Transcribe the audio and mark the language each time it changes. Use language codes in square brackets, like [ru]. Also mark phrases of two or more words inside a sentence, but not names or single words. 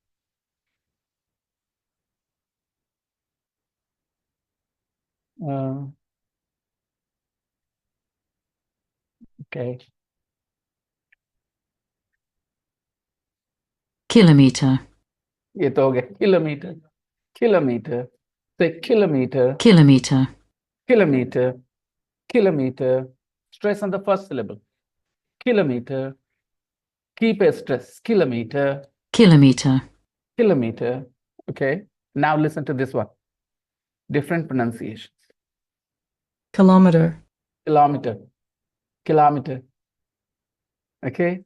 [en] Okay. Kilometer. [hi] ये तो हो गया. [en] Kilometer, kilometer. Say kilometer, Kilometer. kilometer, kilometer. Stress on the first syllable. Kilometer. Keep a stress. Kilometer, Kilometer. kilometer. Okay. Now listen to this one. Different pronunciations. Kilometer. Kilometer, kilometer. Okay.